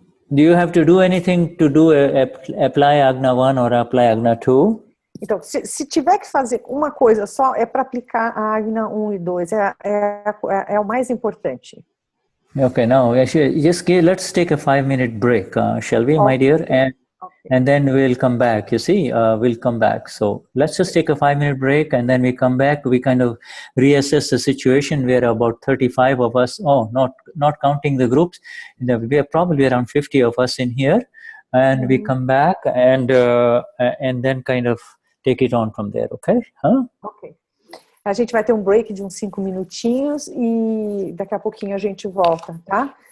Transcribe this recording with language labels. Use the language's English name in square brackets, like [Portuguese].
[English] Do you have to do anything to apply Agna 1 or apply Agna 2? [Portuguese] Então, se tiver que fazer uma coisa só, é para aplicar a Agna 1 e 2. É o mais importante. [English] Okay, now let's take a 5-minute break, shall we, my dear? And then we'll come back, you see, we'll come back. So let's just take a 5-minute break, and then we come back. We kind of reassess the situation. We're about 35 of us. Oh, not counting the groups. There will be probably around 50 of us in here. And we come back and then kind of take it on from there, okay? Huh? Ok. [Portuguese] A gente vai ter um break de uns 5 minutinhos e daqui a pouquinho a gente volta, tá?